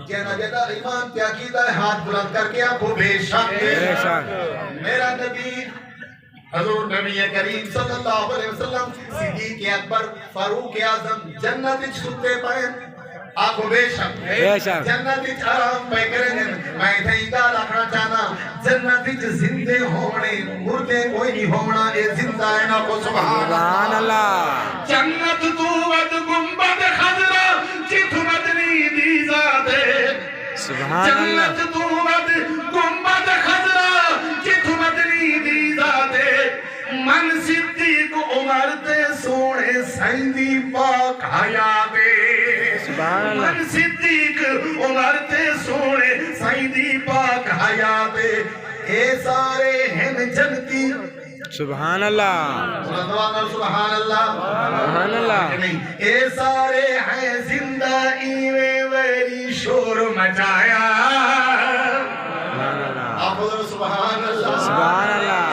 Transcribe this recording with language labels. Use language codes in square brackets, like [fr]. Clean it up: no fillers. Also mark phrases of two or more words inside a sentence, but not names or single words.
[pa] کہنا جدا ایمان کی عقیدہ ہے ہاتھ بلند کر کے آپ کو بے شک بے شک میرا نبی حضور نبی کریم صلی اللہ علیہ وسلم صدیق اکبر فاروق اعظم جنت وچ ستے پئے آپ کو بے شک جنت وچ آرام پہ کریں میں تھئی گل آکھنا چاہنا جنت وچ زندے ہونے مردے کوئی نہیں ہونا اے زندہ ہے نا کو سبحان اللہ جنت تو ود گنبد خضرا جت مدنی دی ذات [ar] سبحان اللہ [pa] جنت تو ود گنبد خضرا جت مدنی دی ذات من صدیق عمر تے سونے سیندی پاک حیات [ar] سبحان اللہ [pa] من صدیق عمر تے سونے سیندی پاک حیات اے سارے ہیں جنتی [ar] سبحان اللہ سبحان اللہ سبحان اللہ [pa] اے سارے ہیں زندہ ایویں ویری شور مچایا [ar] سبحان اللہ [pa] آپ بولو [ar] سبحان اللہ سبحان اللہ